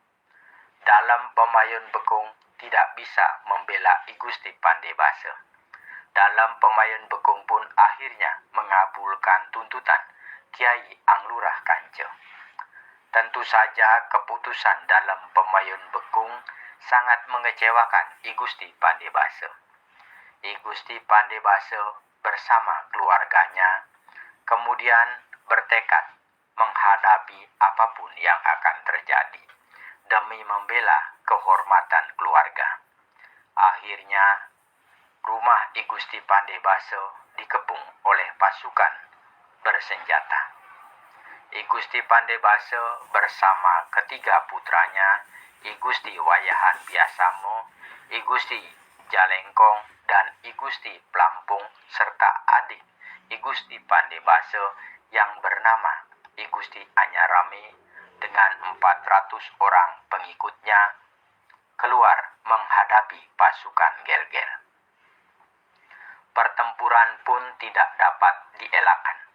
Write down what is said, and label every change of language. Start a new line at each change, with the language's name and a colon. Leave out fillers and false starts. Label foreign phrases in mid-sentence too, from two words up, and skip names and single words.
Indonesian: Dalem Pemayun Bekung tidak bisa membela I Gusti Pandebasa. dalam Pemayan Bekung pun akhirnya mengabulkan tuntutan Kiai Anglurah Kance. Tentu saja keputusan dalam Pemayan Bekung sangat mengecewakan I Gusti Pandebasa. I Gusti Pandebasa bersama keluarganya kemudian bertekad menghadapi apapun yang akan terjadi demi membela kehormatan keluarga. Akhirnya, rumah I Gusti Pandebasa dikepung oleh pasukan bersenjata. I Gusti Pandebasa bersama ketiga putranya, I Gusti Wayahan Biasamo, I Gusti Jalengkong, dan I Gusti Plampung, serta adik I Gusti Pandebasa yang bernama I Gusti Anyarame dengan 400 orang pengikutnya keluar menghadapi pasukan Gel-Gel. Pertempuran pun tidak dapat dielakkan.